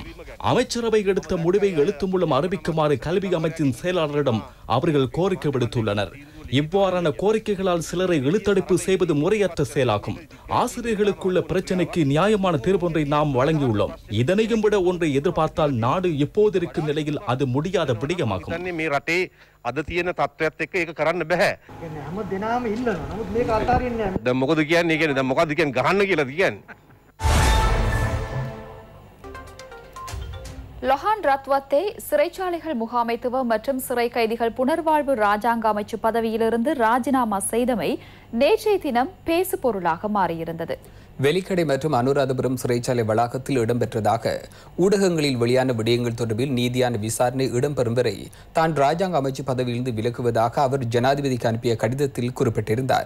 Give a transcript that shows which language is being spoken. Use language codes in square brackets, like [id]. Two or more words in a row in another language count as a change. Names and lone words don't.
[ta] அமைச்சரவை எடுத்த முடிவை எழுத்து மூலம் அறிவிக்குமாறு கல்வி அமைச்சின் செயலாளரிடம் அவர்கள் கோரிக்கை விடுத்துள்ளனர். இவ்வாறான கோரிக்கைகளால் சிலரை இழுத்தடிப்பு செய்வது முறையற்ற செயலாகும். ஆசிரியர்களுக்குள்ள பிரச்சனைக்கு நியாயமான தீர்வொன்றை நாம் வழங்கியுள்ளோம். இதனையும் விட ஒன்றை எதிர்பார்த்தால் நாடு இப்போது இருக்கும் நிலையில் அது முடியாத விடயமாகும். [si] අද තියෙන තත්ත්වයක් එක්ක ඒක කරන්න බෑ. කියන්නේ හැම දිනම ඉල්ලනවා. නමුත් මේක අතාරින්නේ නැහැ. දැන් මොකද කියන්නේ? කියන්නේ දැන් මොකද්ද කියන්නේ ගහන්න කියලාද කියන්නේ? [ta] லொஹான் ரத்வத்தை சிறைச்சாலைகள் முகாமைத்துவம் மற்றும் சிறை கைதிகள் புனர்வாழ்வு ராஜாங்க அமைச்சு பதவியிலிருந்து ராஜினாமா செய்தமை நேற்றைய தினம் பேசு பொருளாக மாறியிருந்தது. வெலிக்கடை மற்றும் அனுராதபுரம் சிறைச்சாலை வளாகத்தில் இடம்பெற்றதாக ஊடகங்களில் வெளியான விடயங்கள் தொடர்பில் நீதியான விசாரணை இடம்பெறும் வரை தான் ராஜாங்க அமைச்சு பதவியிலிருந்து விலகுவதாக அவர் ஜனாதிபதிக்கு அனுப்பிய கடிதத்தில் குறிப்பிட்டிருந்தார்.